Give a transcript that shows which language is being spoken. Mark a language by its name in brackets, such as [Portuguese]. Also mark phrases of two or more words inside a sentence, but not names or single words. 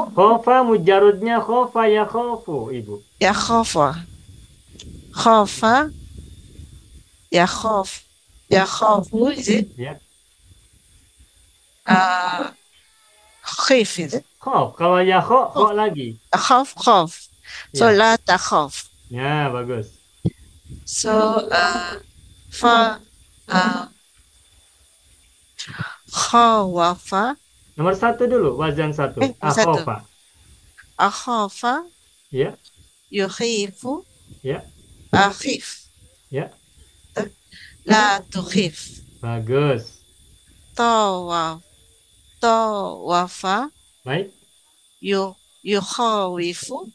[Arabic] Khofa mujarudnya khofa ya khofu, Ibu. Yakhofa. Khofa. Yakhof. [English] Yakhofu, is it? [Indonesian] Ya. [English] Khif, is it? [Indonesian] Khof. Kalau ya kho lagi. [Arabic] Khaf, khaf. [Indonesian] So, Ya. [Arabic] la takhaf. [Indonesian] Ya, bagus. [Arabic] So, fa, khawafa. [Indonesian] Nomor 1 dulu, wazan 1. Nomor 1. [Arabic] Akhofa. Akhafa. [Indonesian] Ya. [Arabic] Yukhifu. [Indonesian] Ya. [Arabic] Akhif. [Indonesian] Ya. [Arabic] La tukhif. [Indonesian] Bagus. [Arabic] Tawafa. [Indonesian] Baik. [Arabic] Yukhawifu.